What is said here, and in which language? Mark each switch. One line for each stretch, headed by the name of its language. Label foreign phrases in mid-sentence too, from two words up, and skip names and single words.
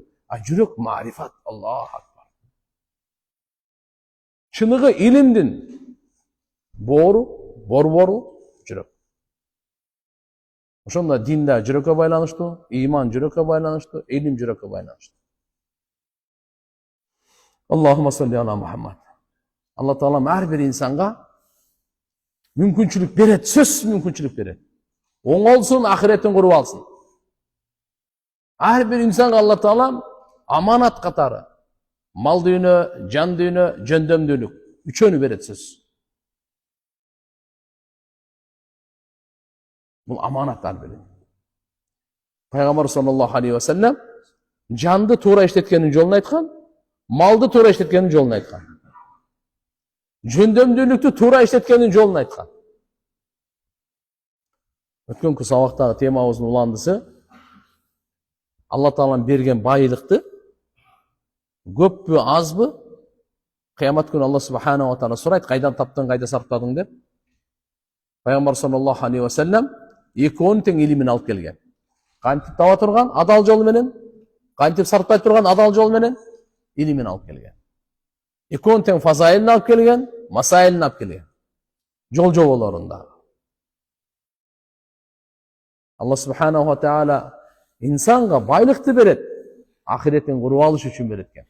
Kyrgyz: А жүрөк марифат.
Arabic: الله أكبر.
Kyrgyz: Чыныгы илимдин борбору жүрөк. Ошондо дин да жүрөккө байланыштуу, иман жүрөккө байланыштуу, илим жүрөккө байланыштуу.
Arabic: اللهم صل على محمد.
Kyrgyz: Алла Таала ар бир инсанга мүмкүнчүлүк берет, сөзсүз мүмкүнчүлүк берет. Оңолсун, ахиреттин куруп алсын. Ар бир инсанга Алла Таала аманат катары мал дүйнө, жан дүйнө, жөндөмдүүлүк үчөөнү берет сөзсүз. Бул аманат ар бир. Пайгамбар
Arabic: صلى الله عليه وسلم
Kyrgyz: жанды туура иштеткенин жолун айткан, малды туура иштеткенин жолун айткан. Жөндөмдүүлүктү туура иштеткенин жолун айткан. Өткөнкү сабактагы темабыздын уландысы Алла Тааланын берген байлыкты көппү, азбы? Кыямат күнү Алла
Arabic: سبحانه وتعالى
Kyrgyz: сурайт, кайдан таптың, кайда сарптадың деп. Пайгамбар
Arabic: صلى الله عليه وسلم
Kyrgyz: экөөнүн тең илимин алып келген. Кантип таба турган адал жол менен, кантип сарптай турган адал жол менен илимин алып келген. Экөөнүн тең фазаилин алып келген, масаилин алып келген. Жол жоболорунда. Алла
Arabic: سبحانه وتعالى
Kyrgyz: инсанга байлыкты берет, ахиреттин куруп алыш үчүн берет экен.